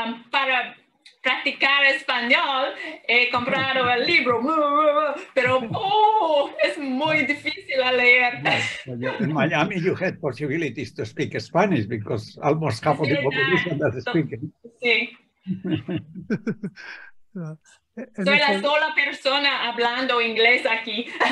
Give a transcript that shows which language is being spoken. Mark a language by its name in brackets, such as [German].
[Spanish] Para practicar español, he comprado el libro, pero es muy difícil a leer. [English] In Miami, you had possibilities to speak Spanish because almost half of the population doesn't speak it. [Spanish] Sí. Soy la sola persona hablando inglés aquí.